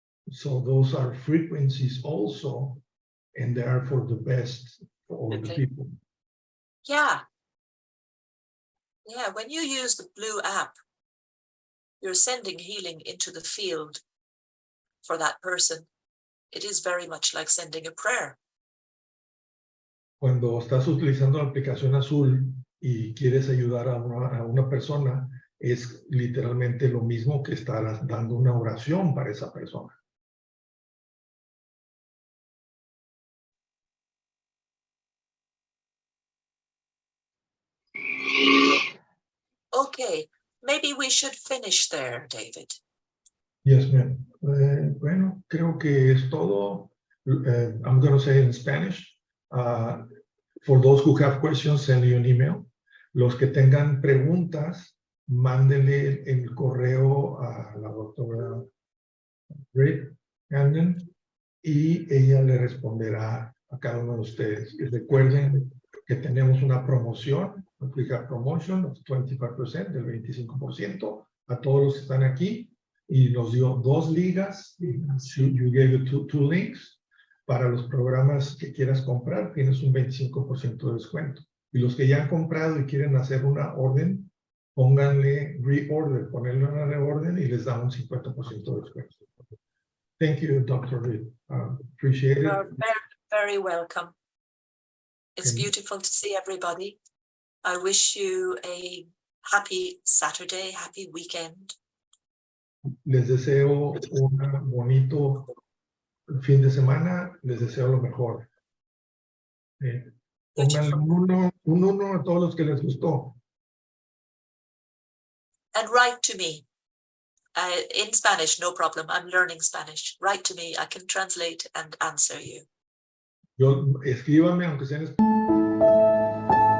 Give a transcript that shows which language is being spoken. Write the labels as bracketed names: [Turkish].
[English] So those are frequencies also, and they are for the best for all the people. Yeah. Yeah, when you use the blue app, you're sending healing into the field for that person. It is very much like sending a prayer. [Spanish] Cuando estás utilizando la aplicación azul y quieres ayudar a una persona, es literalmente lo mismo que estar dando una oración para esa persona. [English] Okay, maybe we should finish there, David. Yes, ma'am. [Spanish] Bueno, creo que es todo. [English] I'm going to say it in Spanish. For those who have questions, send me an email. [Spanish] Los que tengan preguntas, mándenle el correo a la doctora Brid Hanlon y ella le responderá a cada uno de ustedes. Y recuerden que tenemos una promoción, [English] we have promotion of 25%, [Spanish] del 25%, a todos los que están aquí, y nos dio 2 ligas, [English] you gave you two links, [Spanish] para los programas que quieras comprar, tienes un 25% de descuento. Y los que ya han comprado y quieren hacer una orden, pónganle reorder, ponerle una reorden y les da un 50% de descuento. [English] Thank you, Dr. Reed. Appreciate it. You're very, very welcome. It's beautiful to see everybody. I wish you a Happy Saturday, happy weekend. [Spanish] Les deseo un bonito fin de semana. Les deseo lo mejor. Pónganle un uno a todos los que les gustó. [English] And write to me. In Spanish, no problem. I'm learning Spanish. Write to me. I can translate and answer you. [Spanish] Escríbame, aunque sea en español.